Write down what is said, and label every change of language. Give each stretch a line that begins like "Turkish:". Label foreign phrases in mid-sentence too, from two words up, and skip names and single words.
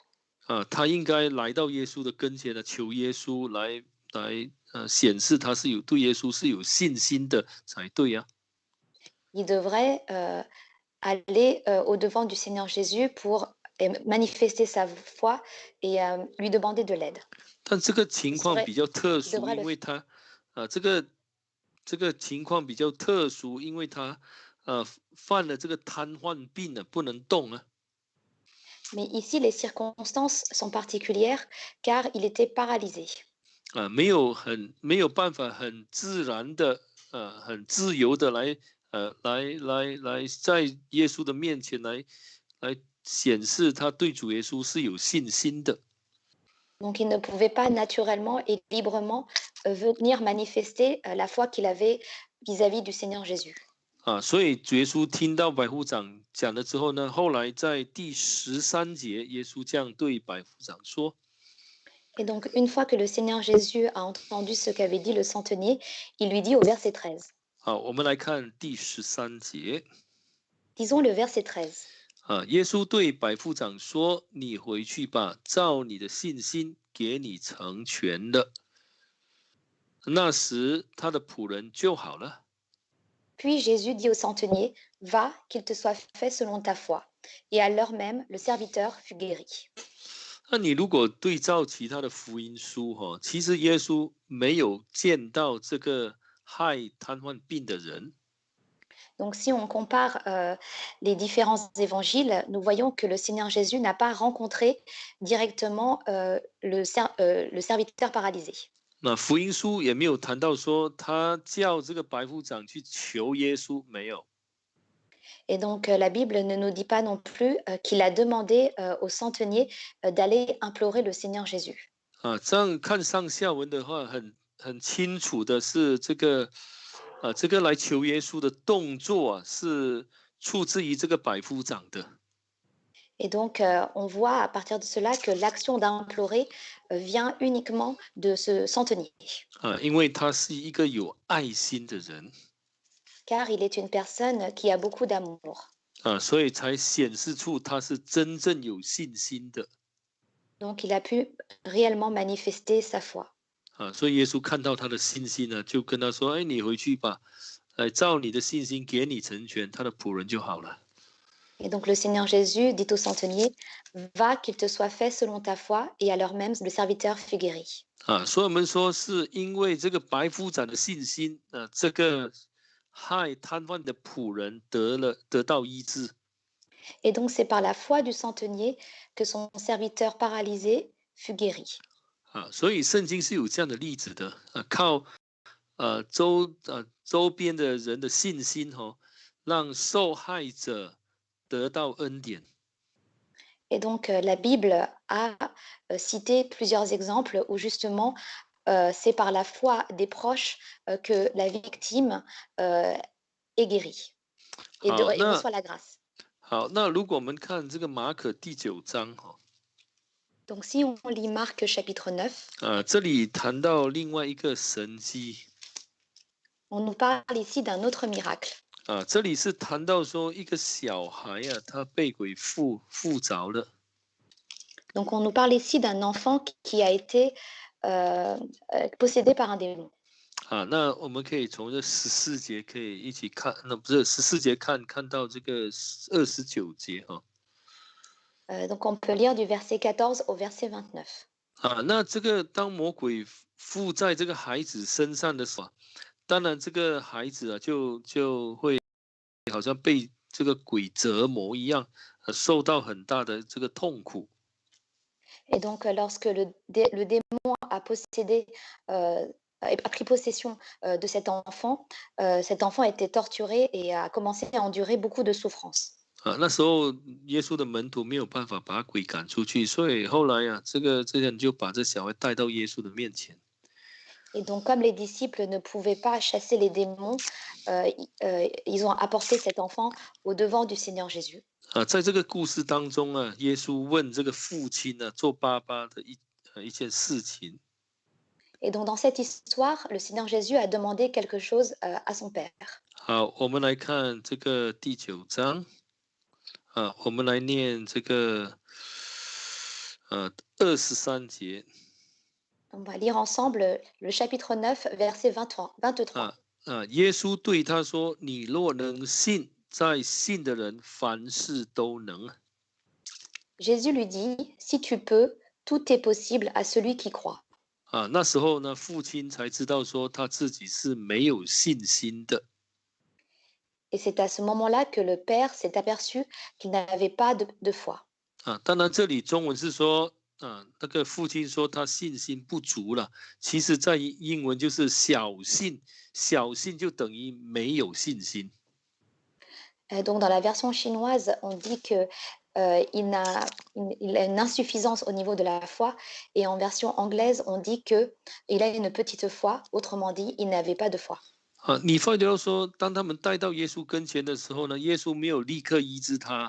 Chinese: 他应该来到耶稣的跟前呢，求耶稣来显示他是对耶稣是有信心的才对呀。
French: il devrait aller au-devant du Seigneur Jésus pour manifester sa foi et lui demander de l'aide.
Chinese: 但这个情
French: Il
Chinese: 况
French: serait-
Chinese: 比较特
French: il
Chinese: 殊，
French: devrait
Chinese: 因
French: le
Chinese: 为他这个情况比较特殊，因为他犯了这个瘫痪病了，不能动啊。
French: Mais ici, les circonstances sont particulières car il était paralysé.
Chinese: 没有办法很自然的很自由的来在耶稣的面前来显示他对主耶稣是有信心的。
French: Donc, il ne pouvait pas naturellement et librement venir manifester la foi qu'il avait vis-à-vis du Seigneur Jésus.
Chinese: 所以主耶稣听到百夫长讲了之后呢，后来在第13节，耶稣这样对百夫长说。
French: Et donc, une fois que le Seigneur Jésus a entendu ce qu'avait dit le centenier, il lui dit au verset 13.
Chinese: 我们来看第13节。
French: Disons le verset 13.
Chinese: 耶稣对百夫长说：“你回去吧，照你的信心给你成全了。” 那时他的仆人就好了。
French: Puis Jésus dit au centenier, va, qu'il te soit fait selon ta foi. Et à l'heure même, le serviteur fut guéri.
Chinese: 那你如果对照其他的福音书其实耶稣没有见到这个害瘫痪病的人。
French: Donc si on compare les différents évangiles, nous voyons que le Seigneur Jésus n'a pas rencontré directement le serviteur paralysé.
Chinese: 那福音书也没有谈到说他叫这个百夫长去求耶稣，没有。
French: Et donc la Bible ne nous dit pas non plus qu'il a demandé au centenier d'aller implorer le Seigneur Jésus.
Chinese: 这样看上下文的话，很清楚的是这个来求耶稣的动作是出自于这个百夫长的。
French: Et donc, on voit à partir de cela que l'action d'implorer vient uniquement de ce centenier,
Chinese: 因为他是一个有爱心的人
French: car il est une personne qui a beaucoup d'amour.
Chinese: 所以才显示出他是真正有信心的
French: Donc, il a pu réellement manifester sa foi.
Chinese: 所以耶稣看到他的信心呢，就跟他说：“哎，你回去吧，照你的信心给你成全，他的仆人就好了。”
French: Et donc, le Seigneur Jésus dit au centenier, va, qu'il te soit fait selon ta foi, et à l'heure même, le serviteur fut guéri.
Chinese: 所以我们说是因为这个百夫长的信心这个害瘫痪的仆人得到医治
French: Et donc, c'est par la foi du centenier que son serviteur paralysé fut guéri.
Chinese: 所以圣经是有这样的例子的靠周边的人的信心让受害者得到恩典。
French: Et donc, la Bible a cité plusieurs exemples où justement, c'est par la foi des proches que la victime est guérie et, et reçoit la grâce.
Chinese: 好，那如果我们看这个马可第9章
French: Donc si on lit Marc chapitre 9,
Chinese: 这里谈到另外一个神迹
French: on nous parle ici d'un autre miracle.
Chinese: 这里是谈到说一个小孩他被鬼附着了
French: Donc on nous parle ici d'un enfant qui a été possédé par un démon.
Chinese: 那我们可以从这14节可以一起看，那不是14节看到这个29节
French: Donc on peut lire du verset 14 au verset 29.
Chinese: 那这个当魔鬼附在这个孩子身上的时候，当然这个孩子就会好像被这个鬼折磨一样，受到很大的这个痛苦。
French: Et donc lorsque le démon a possédé, a pris possession de cet enfant était torturé et a commencé à endurer beaucoup de souffrances.
Chinese: 那时候耶稣的门徒没有办法把鬼赶出去，所以后来这些人就把这小孩带到耶稣的面前。
French: Et donc, comme les disciples ne pouvaient pas chasser les démons, ils ont apporté cet enfant au devant du Seigneur Jésus.
Chinese: 在这个故事当中耶稣问这个父亲做爸爸的一件事情。
French: Et donc, dans cette histoire, le Seigneur Jésus a demandé quelque chose à son père.
Chinese: 好，我们来看这个第9章。我们来念这个23节。
French: On va lire ensemble le chapitre 9, verset 23.
Chinese: 耶稣对他说：“你若能信，在信的人凡事都能。”
French: Jésus lui dit, si tu peux, tout est possible à celui qui croit.
Chinese: 那时候呢，父亲才知道说他自己是没有信心的。
French: Et c'est à ce moment-là que le père s'est aperçu qu'il n'avait pas de foi.
Chinese: 当然这里中文是说那个父亲说他信心不足了，其实在英文就是小信，小信就等于没有信心。
French: Donc dans la version chinoise, on dit que il a une insuffisance au niveau de la foi, et en version anglaise, on dit que il a une petite foi. Autrement dit, il n'avait pas de foi.
Chinese: 你发觉到说，当他们带到耶稣跟前的时候呢，耶稣没有立刻医治他。